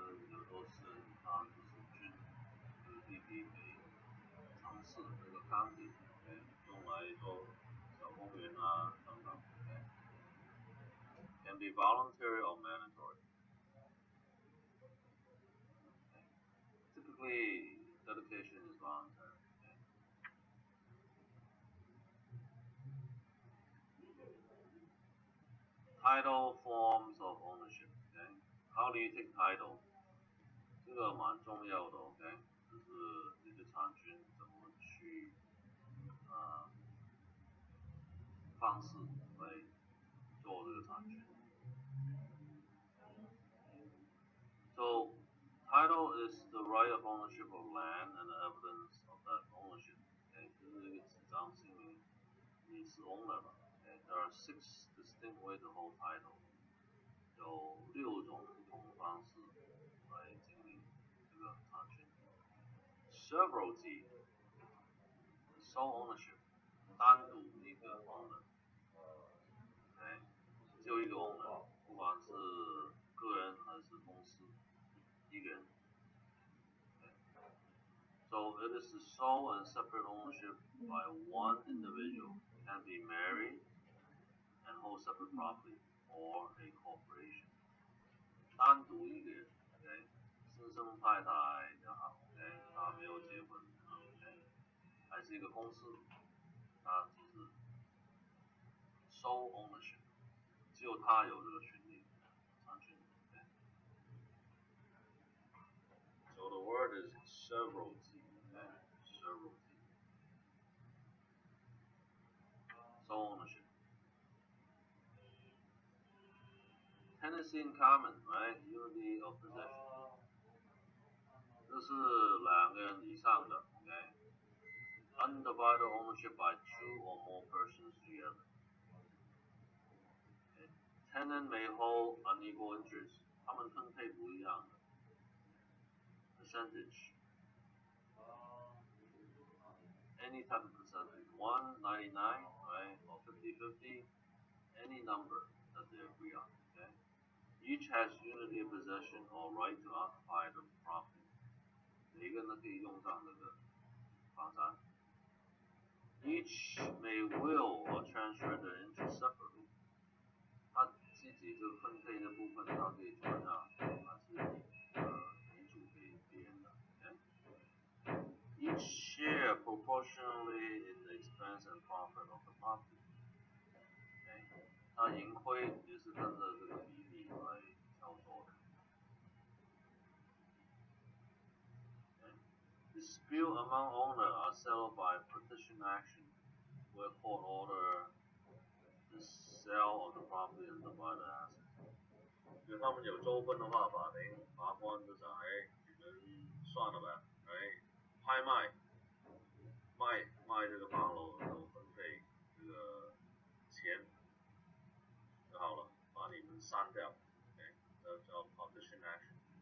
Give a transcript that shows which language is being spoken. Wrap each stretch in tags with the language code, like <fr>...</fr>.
<zh>有时候是它就是郡，就是地给城市这个 county， 用来做小公园啊等等。</zh> <en>Can be voluntary or mandatory. Typically, dedication is voluntary. Title forms of ownership. Okay? How do you take title?</en> <zh>这个蛮重要的</zh> <en>，OK？</en> <zh>就是你的产权怎么去方式来做这个产权。</zh> <en>So, title is the right of ownership of land and the evidence of that ownership.</en> <zh>OK， 就是这个纸张证明你是 owner 嘛。</zh> <en>OK， there are 6 distinct ways to hold title.</en> <zh>有6种不同的方式来证明这个产权。</zh> <en>Severalty, sole ownership，</en> <zh>单独一个</zh> <en>owner。</en> <zh>OK， 只有一个 owner， 不管是个人还是公司，一个人。</zh> <en>So it is the sole and separate ownership by one individual. Can be married and hold separate property or a corporation.</en> <zh>单独一个人 ，OK， 私生太太也好 ，OK， 他没有结婚 ，OK， 还是一个公司，他就是 sole ownership， 只有他有这个权利，产权。</zh> <en>Okay? So the word is severalty, okay? Severalty. Sole ownership. Tenancy in common, right? Unity of possession.</en> <zh>这是两个人以上的 ，OK?</zh> <en>Undivided ownership by 2 or more persons together. Okay? Tenant may hold unequal interest.</en> <zh>他们分配不一样的 percentage.</zh> <en>Any type of percentage. 199, right? Or 50-50. Any number that they agree on. Okay? Each has unity of possession or right to occupy the property.</en> <zh>每个人都可以用上这个房产。</zh> <en>Each may will or transfer the interest separately.</en> <zh>他自己就分配的部分，他可以转让，还是遗嘱给别人的。</zh> <en>Okay? Each share proportionally in the expense and profit of the property. Okay?</en> <zh>他盈亏也是跟着这个比例来操作的。</zh> <en>Dispute among owners are settled by petition action, where court order the sale of the property and divide the assets.</en> <zh>就他们有纠纷的话，法官就想，你们算了呗，拍卖这个房楼，然后分配这个钱就好了，把你们删掉，这叫 partition action。</zh>